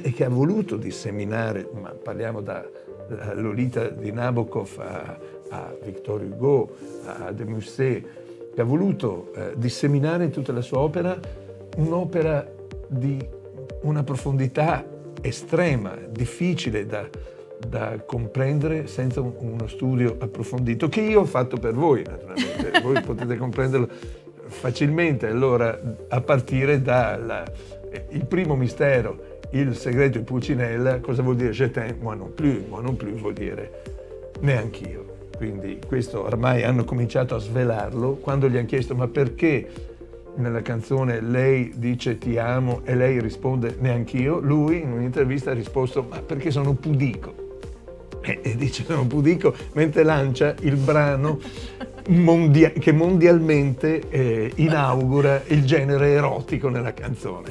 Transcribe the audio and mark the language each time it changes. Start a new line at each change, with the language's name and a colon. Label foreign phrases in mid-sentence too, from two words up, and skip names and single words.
Italian: e che ha voluto disseminare, ma parliamo da Lolita di Nabokov a Victor Hugo, a de Musset, che ha voluto disseminare in tutta la sua opera un'opera di una profondità estrema, difficile da comprendere senza uno studio approfondito, che io ho fatto per voi, naturalmente. Voi potete comprenderlo facilmente, allora, a partire dal primo mistero, il segreto di Pulcinella. Cosa vuol dire
French: je t'aime, moi non plus? Moi non plus
Italian: vuol dire neanch'io. Quindi questo ormai hanno cominciato a svelarlo. Quando gli hanno chiesto ma perché nella canzone lei dice ti amo e lei risponde neanch'io, lui in un'intervista ha risposto ma perché sono pudico. E dice sono pudico mentre lancia il brano che mondialmente inaugura il genere erotico nella canzone.